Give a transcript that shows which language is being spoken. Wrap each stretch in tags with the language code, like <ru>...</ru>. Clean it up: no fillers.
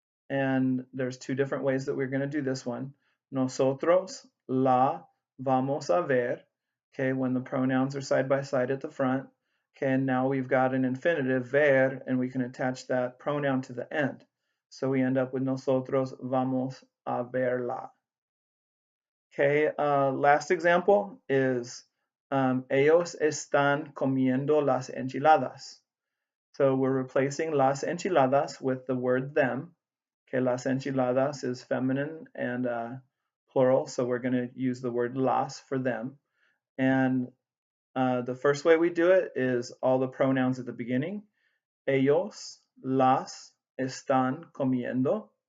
<en>And there's two different ways that we're going to do this one.</en> <es>Nosotros la vamos a ver.</es> <en>Okay, when the pronouns are side by side at the front. Okay, and now we've got an infinitive, ver, and we can attach that pronoun to the end. So we end up with</en> <es>nosotros vamos a verla.</es> <en>Okay, last example is</en> <es>ellos están comiendo las enchiladas.</es> <en>So we're replacing las enchiladas with the word them. Okay, las enchiladas is feminine and plural, so we're going to use the word las for them. And the first way we do it is all the pronouns at the beginning.</en> <es>Ellos las están comiendo.</es>